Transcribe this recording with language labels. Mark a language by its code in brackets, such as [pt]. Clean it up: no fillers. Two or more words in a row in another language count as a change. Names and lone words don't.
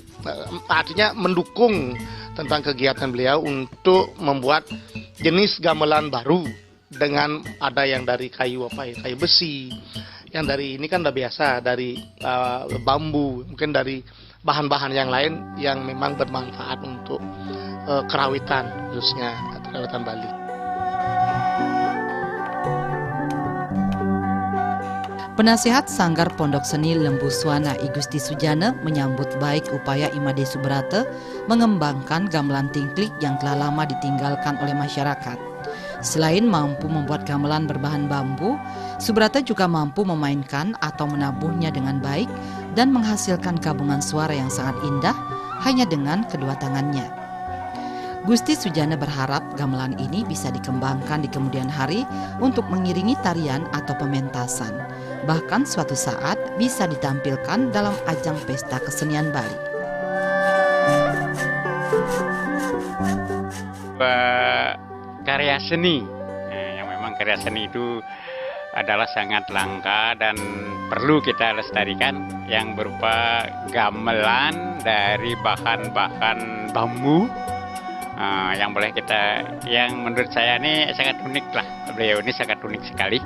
[id] Artinya mendukung tentang kegiatan beliau untuk membuat jenis gamelan baru dengan ada yang dari kayu besi, yang dari ini kan udah biasa dari bambu, mungkin dari bahan-bahan yang lain yang memang bermanfaat untuk kerawitan, khususnya kerawitan Bali. Penasihat Sanggar Pondok Seni Lembu Suwana I Gusti Sujana menyambut baik upaya Imade Subrata mengembangkan gamelan tingklik yang telah lama ditinggalkan oleh masyarakat. Selain mampu membuat gamelan berbahan bambu, Subrata juga mampu memainkan atau menabuhnya dengan baik dan menghasilkan gabungan suara yang sangat indah hanya dengan kedua tangannya. Gusti Sujana berharap gamelan ini bisa dikembangkan di kemudian hari untuk mengiringi tarian atau pementasan. Bahkan suatu saat bisa ditampilkan dalam ajang pesta kesenian Bali. Karya seni, yang memang karya seni itu adalah sangat langka dan perlu kita lestarikan, yang berupa gamelan dari bahan-bahan bambu. Yang menurut saya ini sangat unik lah, beliau ini sangat unik sekali,